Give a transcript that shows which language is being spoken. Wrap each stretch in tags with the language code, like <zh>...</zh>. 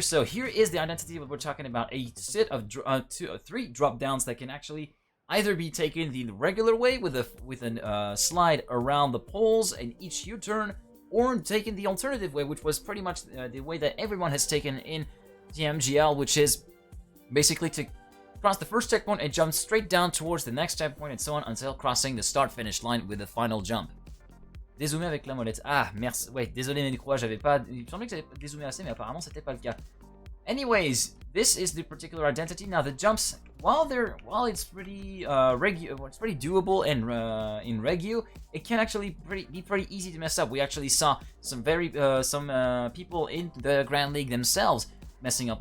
<en>So here is the identity that we're talking about. A set of 3 drop downs that can actually either be taken the regular way with a slide around the poles and each U-turn, or taken the alternative way, which was pretty much the way that everyone has taken in TMGL, which is basically to cross the first checkpoint and jump straight down towards the next checkpoint and so on until crossing the start-finish line with the final jump.</en> <fr>Dézoomé avec la molette. Ah, merci. Ouais, désolé Nénécroix, j'avais pas... Il me semblait que j'avais pas dézoomé assez, mais apparemment c'était pas le cas.</fr> <en>Anyways, this is the particular identity. Now the jumps, while it's pretty it's pretty doable and in regu, it can actually be pretty easy to mess up. We actually saw some people in the Grand League themselves messing up.</en>